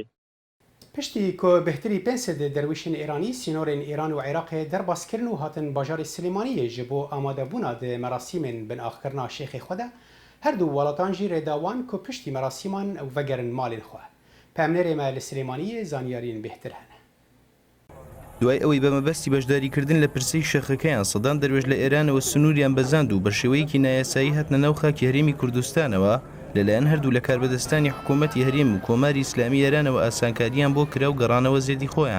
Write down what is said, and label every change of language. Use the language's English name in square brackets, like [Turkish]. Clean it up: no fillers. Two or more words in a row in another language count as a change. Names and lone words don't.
[Kurdish] Piştî ku bihtirî pênc sedê derwîşên Îranî sînorên Îran û Iraqê derbaskirin û hatin bajarê Silêmaniyê ji bo amadebûna di merasîmên binavkirina şêxê xwe de her du welatan jî rêdawan ku piştî merasîman ew vegerin malên xwe. Pemnerê me li Silêmaniyê zanyariyên bêhtir hene. [Central Kurdish] دوای ئەوەی بە مەبەستی بەشداریکردن لە پرسەی شەخەکەیان سەدان دەروێژ لە ئێرانەوە سنووریان بەزاند و بە شێوەیەکی نایاسایی هاتنە ناو خاکی هەرێمی کوردستانەوە لەلایەن هەردوو لە کاربەدەستانی حکوومەتی هەرێم و کۆماری ئیسلامی ئێرانەوە ئاسانکاریان بۆ کرا و گەڕانەوە زێدی خۆیان.